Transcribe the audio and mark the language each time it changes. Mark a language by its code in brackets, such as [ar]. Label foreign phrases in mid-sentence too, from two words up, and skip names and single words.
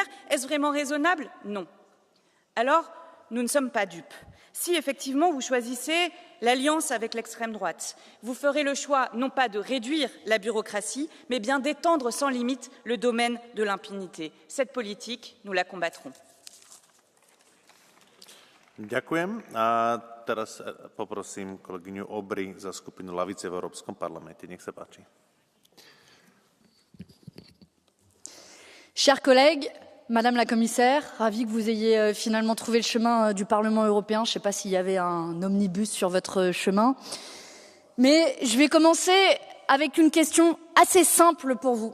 [fr] Est-ce vraiment raisonnable? Non. Alors, nous ne sommes pas dupes. Si effectivement vous choisissez l'alliance avec l'extrême droite, vous ferez le choix non pas de réduire la bureaucratie, mais bien d'étendre sans limite le domaine de l'impunité. Cette politique, nous la combattrons. [sk] Ďakujem. A teraz poprosím kolegyňu Obry za skupinu Lavice v Európskom parlamente. Nech sa páči. [fr] Chers collègues, Madame la Commissaire, ravie que vous ayez finalement trouvé le chemin du Parlement européen. Je ne sais pas s'il y avait un omnibus sur votre chemin. Mais je vais commencer avec une question assez simple pour vous.